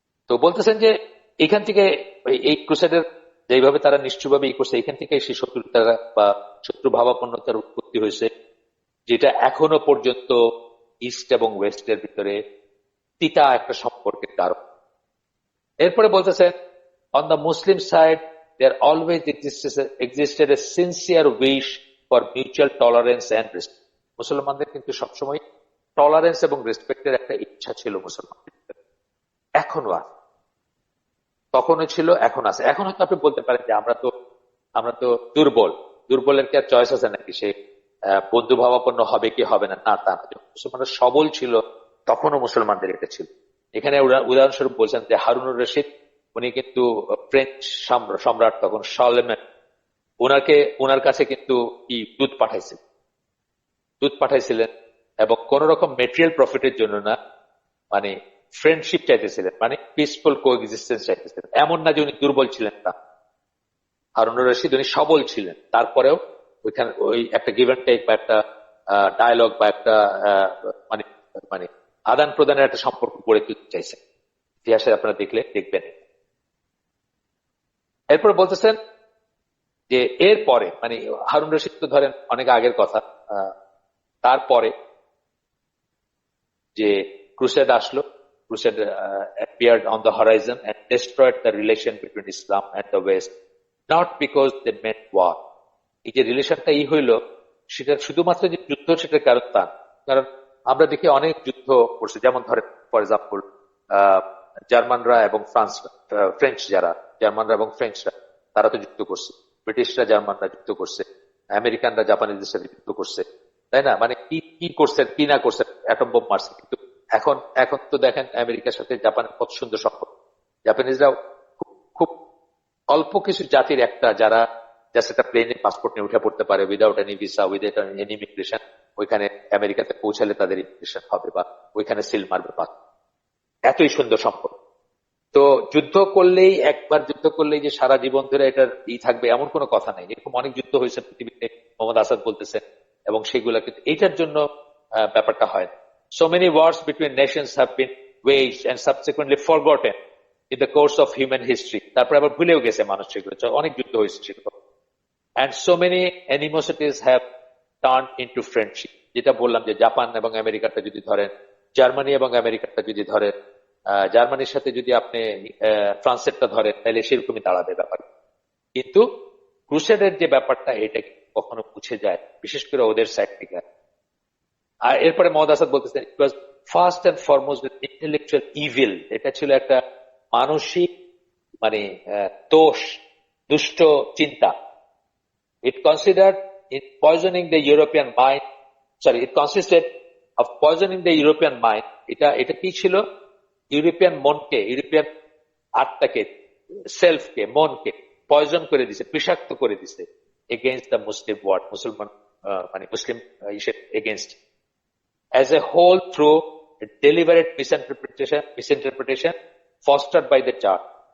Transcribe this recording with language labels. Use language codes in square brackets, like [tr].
[bn] তো বলতেছেন যে এখান থেকে এই ক্রুসেডের যেভাবে তারা নিশ্চয়ভাবে করছে, এখান থেকে সেই শত্রুতা বা শত্রু ভাবাপন্নতার উৎপত্তি হয়েছে, যেটা এখনো পর্যন্ত ইস্ট এবং ওয়েস্টের ভিতরে তিতা একটা সম্পর্কের কারণ। এরপরে বলতেছেন [en] On the Muslim side there always existed a sincere wish for mutual tolerance and respect. [bn] মুসলমানদের কিন্তু সবসময় টলারেন্স এবং রেসপেক্টের একটা ইচ্ছা ছিল মুসলমানদের, এখনো আছে, তখনও ছিল, এখন আছে। এখন হয়তো আপনি বলতে পারেন যে আমরা তো দুর্বল, দুর্বলের কি আর চয়েস আছে নাকি, সে বন্ধু ভাবাপন্ন হবে কি হবে না, না তা না। মুসলমানরা সবল ছিল, তখনও মুসলমানদের এটা ছিল। এখানে উদাহরণস্বরূপ বলছেন যে হারুনুর রশিদ, উনি কিন্তু ফ্রেঞ্চ সম্রাট তখন শার্লেমেন, ওনার কাছে কিন্তু কি দুধ পাঠাইছিলেন, এবং কোন রকম মেটেরিয়াল প্রফিটের জন্য না, মানে ফ্রেন্ডশিপ চাইতেছিলেন, মানে পিসফুল কো এক্সিস্টেন্স চাইতেছিলেন। এমন না যে উনি দুর্বল ছিলেন, তা। হারুনুর রশিদ উনি সবল ছিলেন, তারপরেও ওইখানে ওই একটা গিভ অ্যান্ড টেক বা একটা ডায়ালগ বা একটা মানে মানে আদান প্রদানের একটা সম্পর্ক গড়ে তুলতে চাইছেন। ইতিহাসে আপনারা দেখবেন। এরপর বলতেছেন যে এরপরে মানে হারুন রশিদ তো ধরেন অনেক আগের কথা, তারপরে যে ক্রুসেড আসলো, crusade [en] appeared on the horizon and destroyed the relation between Islam and the West, not because they meant war. [bn] এই যে রিলেশনটা হইলো, সেটা শুধুমাত্র যে যুদ্ধ সেটার কারণ তা, কারণ আমরা দেখি অনেক যুদ্ধ করছে, যেমন ধরেন ফর এক্সাম্পল জার্মানরা এবং ফ্রেঞ্চ, যারা জার্মানরা এবং ফ্রেঞ্চরা, তারা তো যুদ্ধ করছে, ব্রিটিশরা জার্মানরা যুদ্ধ করছে, আমেরিকানরা জাপানিজদের সাথে যুদ্ধ করছে, তাই না? মানে কি কি করছে কি না করছে, অ্যাটম বোম মারছে, কিন্তু এখন এখন তো দেখেন আমেরিকার সাথে জাপানের কত সুন্দর সম্পর্ক। জাপানিজরা খুব খুব অল্প কিছু জাতির একটা, যারা জাস্ট একটা প্লেনে পাসপোর্ট নিয়ে উঠে পড়তে পারে without any visa, without any immigration, ওইখানে আমেরিকাতে পৌঁছালে তাদের ইমিগ্রেশন হবে বা ওইখানে সিল মারবে, এতই সুন্দর সম্পর্ক। তো যুদ্ধ করলেই, একবার যুদ্ধ করলেই যে সারা জীবন ধরে এটার থাকবে এমন কোনো কথা নেই। এরকম অনেক যুদ্ধ হয়েছে পৃথিবীতে, মোহাম্মদ আসাদ বলতেছেন, এবং সেগুলা কিন্তু এইটার জন্য ব্যাপারটা হয় না। [en] So many wars between nations have been waged and subsequently forgotten in the course of human history. [bn] তারপর আবার ভুলেও গেছে মানুষ সেগুলো, অনেক যুদ্ধ হয়েছে সেগুলো। [en] And so many animosities have turned into friendship. [bn] যেটা বললাম যে জাপান এবং আমেরিকাটা যদি ধরেন, জার্মানি এবং আমেরিকাটা যদি ধরেন, জার্মানির সাথে যদি আপনি ফ্রান্সেরটা ধরেন, তাহলে সেরকমই দাঁড়াবে ব্যাপার। কিন্তু ক্রুসেডের যে ব্যাপারটা, এটা কখনো মুছে যায়, বিশেষ করে ওদের সাইড থেকে। আর এরপরে মোহাম্মদ আসাদ বলতেছেন [en] it was first and foremost intellectual evil, [bn] এটা ছিল একটা মানসিক মানে দোষ, দুষ্ট চিন্তা। [en] It considered in poisoning the European mind, it consisted of poisoning the European mind. [bn] এটা কি ছিল? ইউরোপিয়ান মনকে, ইউরোপিয়ান আত্মাকে, সেলফকে, মনকে পয়জন করে দিছে, বিষাক্ত করে দিছে [en] against the Muslim world, [bn] মুসলমান মানে মুসলিম against [en] as a whole through a deliberate misinterpretation fostered by the church.